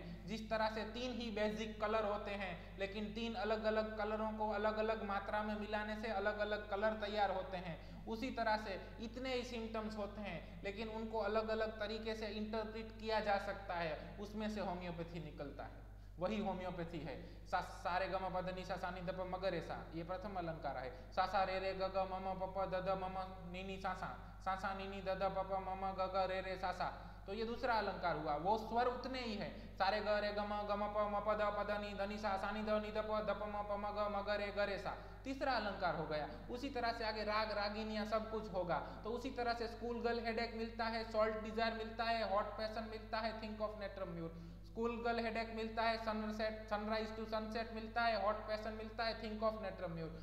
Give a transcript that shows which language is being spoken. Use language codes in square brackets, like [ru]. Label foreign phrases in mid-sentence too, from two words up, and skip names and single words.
[hi] जिस तरह से 3 ही [en] basic colour [hi] होते हैं, लेकिन 3 अलग अलग कलरों को अलग अलग मात्रा में मिलाने से अलग अलग कलर तैयार होते हैं, उसी तरह से इतने ही सिम्टम्स होते हैं, लेकिन उनको अलग अलग तरीके से इंटरप्रेट किया जा सकता है, उसमें से होम्योपैथी निकलता है। वही होम्योपैथी है। सारे गम पद नि सा सा नि द प म ग रे सा, ये प्रथम अलंकार है। सा सा रे रे ग ग म म प प द द म म नि नि सा सा नि नि द द प प म म ग ग रे रे सा सा, तो ये दूसरा अलंकार हुआ। वो स्वर उतने ही है, सारे ग रे ग म प म प द नि द नि सा सा नि द प म प म ग रे सा, तीसरा अलंकार हो गया। उसी तरह से आगे राग रागिनियां सब कुछ होगा। तो उसी तरह से [en] school girl headache [hi] मिलता है, [en] salt desire [hi] मिलता है, [en] hot passion [hi] मिलता है, [en] think of natrum mute. school girl headache [hi] मिलता है, [en] sunset, sunrise to sunset [hi] मिलता है, [en] hot passion [hi] मिलता है, [en] think of natrum mute.